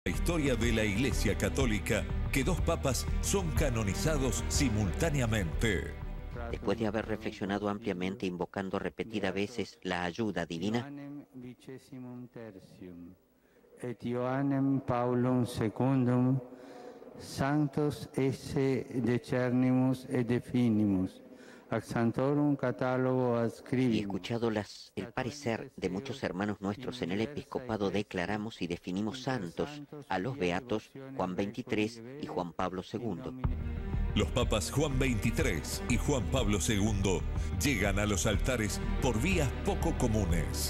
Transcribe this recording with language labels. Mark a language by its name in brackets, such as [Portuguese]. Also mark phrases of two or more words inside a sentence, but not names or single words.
[Spanish] La historia de la Iglesia Católica que dos papas son canonizados simultáneamente. Después de haber reflexionado ampliamente, invocando repetidas veces la ayuda divina, [Latin] et Ioannem Paulum secundum, sanctos esse decernimus et definimus, ac santorum catalogo y adscribimus. [Spanish] escuchado el parecer de muchos hermanos nuestros en el episcopado, declaramos y definimos santos a los beatos Juan XXIII y Juan Pablo II. Los papas Juan XXIII y Juan Pablo II llegan a los altares por vías poco comunes.